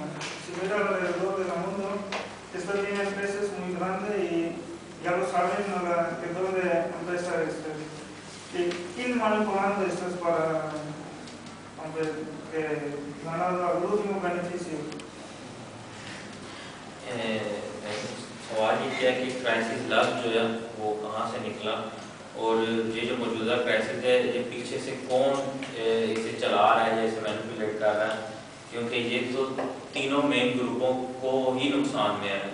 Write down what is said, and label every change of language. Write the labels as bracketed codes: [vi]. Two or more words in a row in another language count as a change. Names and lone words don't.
[es] Si mira alrededor del mundo, esto tiene crisis muy grande y ya lo saben que dónde empieza esto. ¿Y quién manipulando esto es para que ganar el último beneficio? [ur] سوال یہ کیا کہ کرائسس لفظ جو ہے وہ کہاں سے نکلا اور یہ جو موجودہ کرائسس ہے یہ پیچھے سے کون اسے چلا رہا ہے یا اسے مینیپولیٹ کر رہا ہے، کیونکہ یہ تو تینوں مین گروپوں کو ہی نقصان میں ہے.